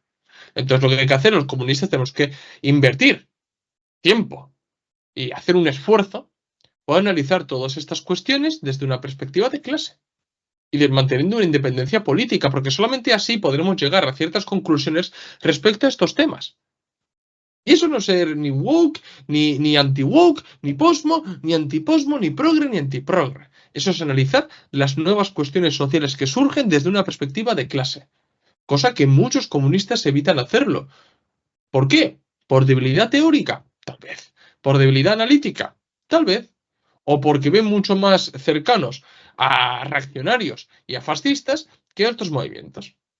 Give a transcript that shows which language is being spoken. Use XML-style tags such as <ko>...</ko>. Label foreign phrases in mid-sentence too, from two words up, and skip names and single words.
<es>Entonces, lo que hay que hacer los comunistas tenemos que invertir tiempo y hacer un esfuerzo por analizar todas estas cuestiones desde una perspectiva de clase y de manteniendo una independencia política, porque solamente así podremos llegar a ciertas conclusiones respecto a estos temas. Y eso no ser ni woke, ni anti-woke, ni posmo, ni antiposmo, ni progre, ni antiprogre. Eso es analizar las nuevas cuestiones sociales que surgen desde una perspectiva de clase, cosa que muchos comunistas evitan hacerlo. ¿Por qué? ¿Por debilidad teórica? Tal vez. ¿Por debilidad analítica? Tal vez. O porque ven mucho más cercanos a reaccionarios y a fascistas que a otros movimientos.</es>